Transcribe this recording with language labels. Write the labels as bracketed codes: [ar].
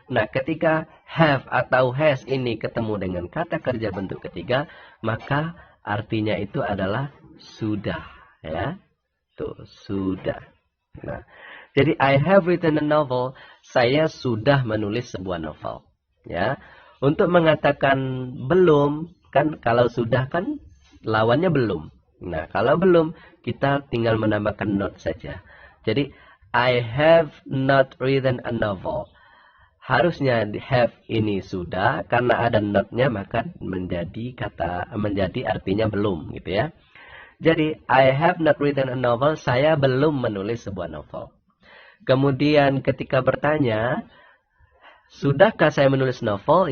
[id] Nah, ketika have atau has ini ketemu dengan kata kerja bentuk ketiga, maka artinya itu adalah sudah, ya. Tuh, sudah. Nah, jadi [en] I have written a novel, [id] saya sudah menulis sebuah novel. Ya, untuk mengatakan belum, kan kalau sudah kan lawannya belum. Nah, kalau belum, kita tinggal menambahkan not saja. Jadi, [en] I have not written a novel. [id] Harusnya di have ini sudah, karena ada not-nya maka menjadi artinya belum, gitu ya. Jadi, [en] I have not written a novel, [id] saya belum menulis sebuah novel. Kemudian ketika bertanya, sudahkah saya menulis novel?